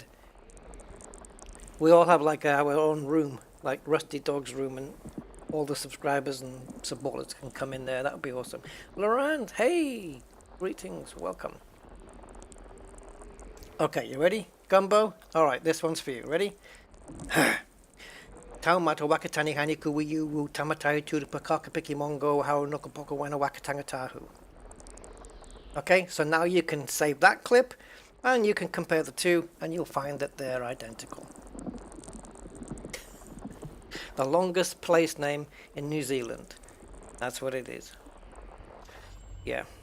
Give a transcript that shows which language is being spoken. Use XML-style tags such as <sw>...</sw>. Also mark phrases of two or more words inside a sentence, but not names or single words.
<en>We all have like our own room, like Rusty Dog's room, and all the subscribers and supporters can come in there. That would be awesome. Laurent, hey! Greetings, welcome. Okay, you ready? Gumbo? Alright, this one's for you. Ready? Taumata wakatani hani kuwiyu wu tamatai tu pakaka piki mongo hau nokopoko wana wakatanga tahu. Okay, so now you can save that clip and you can compare the two and you'll find that they're identical. The longest place name in New Zealand. That's what it is. Yeah.</en>